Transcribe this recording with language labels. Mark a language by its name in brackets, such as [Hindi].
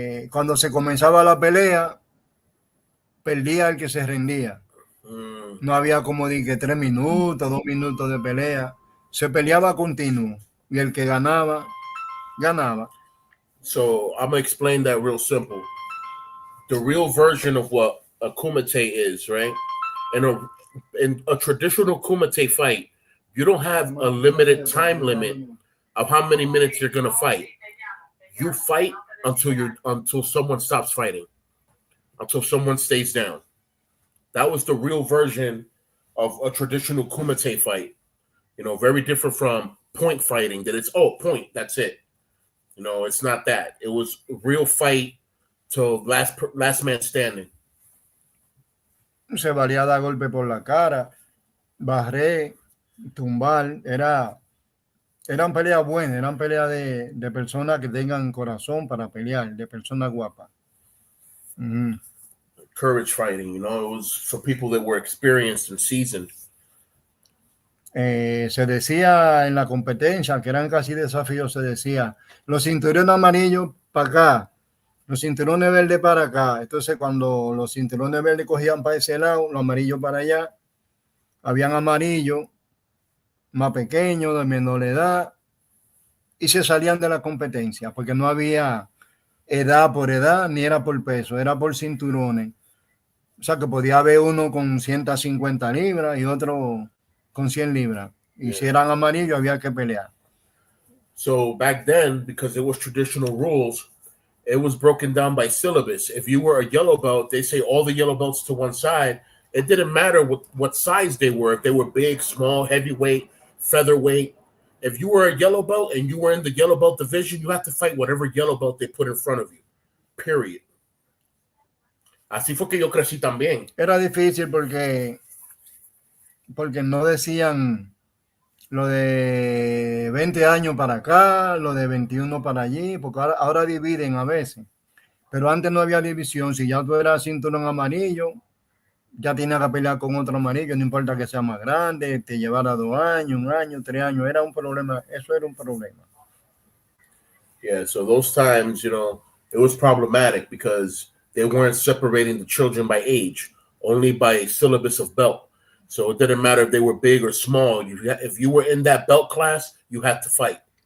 [Spanish] Cuando se comenzaba la pelea, perdía el que se rendía. No había como que 3 minutos, 2 minutos de pelea. Se peleaba continuo y el que ganaba, ganaba. [English] So I'm gonna explain that real simple. The real version of what a kumite is, right? In a traditional kumite fight, you don't have a limited time limit of how many minutes you're gonna fight. You fight until someone stops fighting, until someone stays down. That was the real version of a traditional kumite fight. You know, very different from point fighting, that it's, point, that's it. You know, it's not that. It was a real fight till last man standing. [Spanish] Se valía dar golpe por la cara, barrer, tumbar. Eran peleas buenas, eran peleas de personas que tengan corazón para pelear, de personas guapas. [English] Courage fighting, you know, it was for people that were experienced and seasoned. [Spanish] Se decía en la competencia, que eran casi desafíos, se decía, los cinturones amarillos para acá, los cinturones verdes para acá. Entonces, cuando los cinturones verdes cogían para ese lado, los amarillos para allá, habían amarillos más pequeños, de menor edad, y se salían de la competencia, porque no había edad por edad, ni era por peso, era por cinturones. O sea, que podía haber uno con 150 libras y otro con 100 libras. Y si eran amarillos, había que pelear. [English] So back then, because it was traditional rules, it was broken down by syllabus. If you were a yellow belt, they say all the yellow belts to one side. It didn't matter what size they were. If they were big, small, heavyweight, featherweight. If you were a yellow belt and you were in the yellow belt division, you had to fight whatever yellow belt they put in front of you. Period. [Spanish] Así fue que yo crecí también. Era difícil porque no decían lo de 20 años para acá, lo de 21 para allí, porque ahora dividen a veces. Pero antes no había división. Si ya tú eras cinturón amarillo, ya tienes que pelear con otro amarillo, no importa que sea más grande, te llevara 2 años, 1 año, 3 años. Era un problema. Eso era un problema. [English] Yeah, so those times, you know, it was problematic because they weren't separating the children by age, only by a syllabus of belt. So it didn't matter if they were big or small. If you were in that belt class, you had to fight.